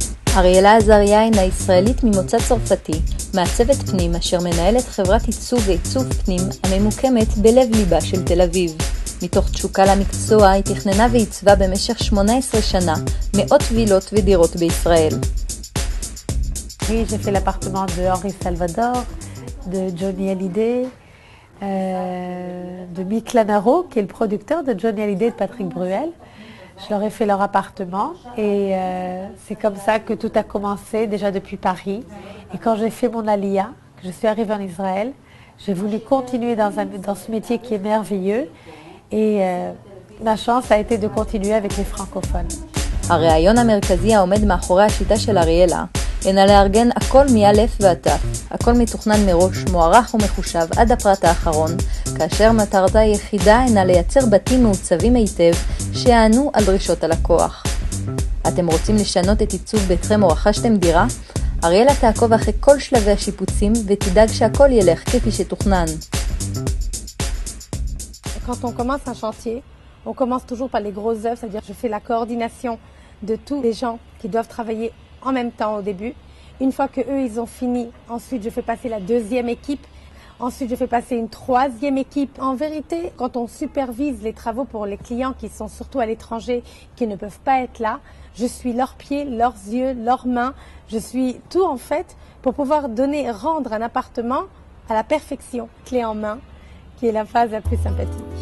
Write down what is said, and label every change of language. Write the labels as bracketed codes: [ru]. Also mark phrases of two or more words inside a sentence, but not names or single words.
[he] אריאלה עזריה הינה ישראלית ממוצא צרפתי, מעצבת פנים אשר מנהלת חברת עיצוב ועיצוב פנים הממוקמת בלב ליבה של תל אביב. מתוך תשוקה למקצוע היא תכננה ועיצבה במשך 18 שנה מאות וילות ודירות בישראל. [fr] Oui, j'ai fait l'appartement de Henri Salvador, de Johnny Hallyday, de Mick Lanaro, qui est le producteur de Johnny Hallyday et de Patrick Bruel. Je leur ai fait leur appartement et c'est comme ça que tout a commencé, déjà depuis Paris. Et quand j'ai fait mon Aliyah, que je suis arrivée en Israël, j'ai voulu continuer dans ce métier qui est merveilleux et ma chance a été de continuer avec les francophones. [he] הרעיון המרכזי העומד מאחורי השיטה של אריאלה אינה לארגן הכל מאלף ועד תף. הכל מתוכנן מראש, מוערך ומחושב עד הפרט האחרון, כאשר מטרתה היחידה אינה לייצר בתים מעוצבים היטב שיענו על דרישות הלקוח. אתם רוצים לשנות את עיצוב ביתכם או רכשתם דירה? אריאלה תעקוב אחרי כל שלבי השיפוצים ותדאג שהכל ילך כפי שתוכנן. [fr] Quand on commence un chantier, on commence toujours par les grosses œuvres, c'est-à-dire que je fais la coordination de tous les gens qui doivent travailler en même temps au début. Une fois que eux ils ont fini, ensuite je fais passer la deuxième équipe. Ensuite je fais passer une troisième équipe. En vérité, quand on supervise les travaux pour les clients qui sont surtout à l'étranger, qui ne peuvent pas être là, je suis leurs pieds, leurs yeux, leurs mains. Je suis tout en fait pour pouvoir rendre un appartement à la perfection, clé en main, qui est la phase la plus sympathique.